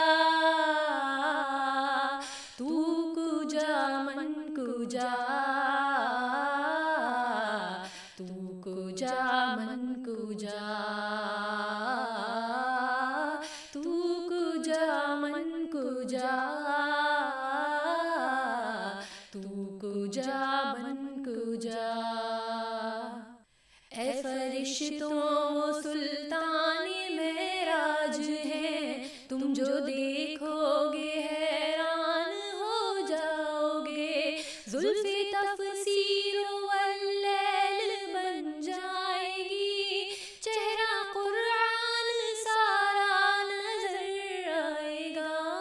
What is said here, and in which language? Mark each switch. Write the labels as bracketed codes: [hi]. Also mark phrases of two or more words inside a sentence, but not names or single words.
[fa] تو کجا من کجا، تو کجا من کجا، تو کجا من کجا، تو کجا من کجا، [ur] اے فرشتوں سلطان معراج ہیں، تم جو دیکھو گے حیران ہو جاؤ گے، زلف تفسیر واللیل بن جائے گی، چہرہ قرآن سارا نظر آئے گا،